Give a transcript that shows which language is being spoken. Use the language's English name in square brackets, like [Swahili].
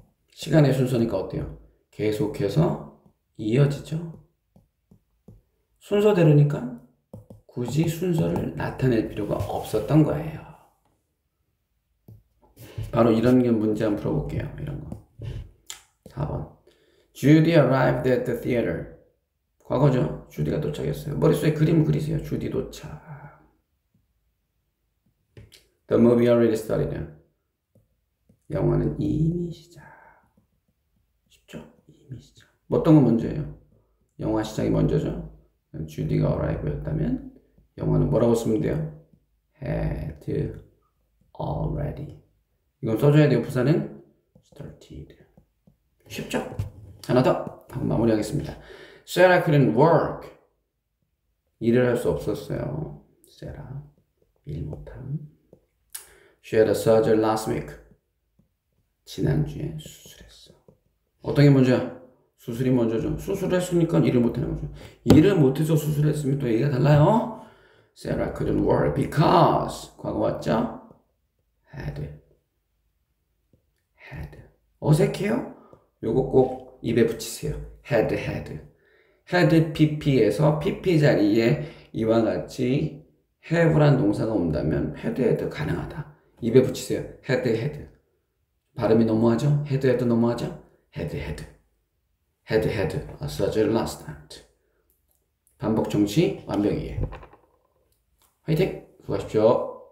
[Korean] 시간의 순서니까 어때요? 계속해서 이어지죠. 순서대로니까 굳이 순서를 나타낼 필요가 없었던 거예요. 바로 이런 게 문제 한번 풀어볼게요. 이런 거. 4번. [English] Judy arrived at the theater. [Korean] 과거죠. 주디가 도착했어요. 머릿속에 그림 그리세요. 주디 도착. [English] The movie already started. [Korean] 영화는 이미 시작. 쉽죠? 이미 시작. 어떤 건 먼저예요? 영화 시작이 먼저죠. 주디가 arrive였다면 영화는 뭐라고 쓰면 돼요? [English] had already. [Korean] 이건 써줘야 돼요. 부사는 started. 쉽죠? 하나 더 하고 마무리하겠습니다. [English] Sarah couldn't work. [Korean] 일을 할 수 없었어요. Sarah 일 못함. [English] She had a surgery last week. [Korean] 지난주에 수술했어. 어떤 게 먼저야? 수술이 먼저죠. 수술했으니까 일을 못하는 거죠. 일을 못해서 수술했으면 또 얘기가 달라요. [English] Sarah couldn't work because [Korean] 과거 왔죠? [English] had. [Korean] 어색해요? 요거 꼭 입에 붙이세요. had. had pp에서 pp 자리에 이와 같이 have란 동사가 온다면 had 가능하다. 입에 붙이세요. had. 발음이 너무하죠? had 너무하죠? [English] had a surgery last night. [Korean] 반복 정치 완벽이에요. 화이팅! 수고하십시오.